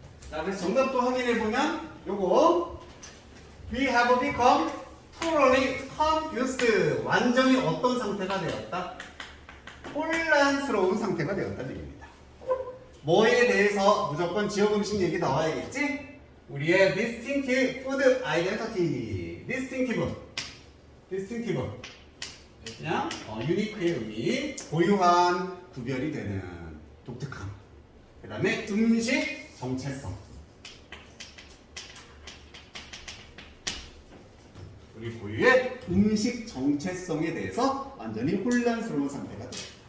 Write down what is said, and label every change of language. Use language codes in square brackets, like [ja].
[ko] 자, 그래서 정답도 확인해보면 요거 [en] We have become totally confused. [ko] 완전히 어떤 상태가 되었다? 혼란스러운 상태가 되었다는 얘기입니다. 뭐에 대해서 무조건 지역 음식 얘기 나와야겠지? 우리의 [en] distinctive food identity. distinctive. [ko] 그냥 유니크의 의미, 고유한, 구별이 되는 독특함. 그 다음에 음식 정체성. 우리 고유의 음식 정체성에 대해서 완전히 혼란스러운 상태가 돼요.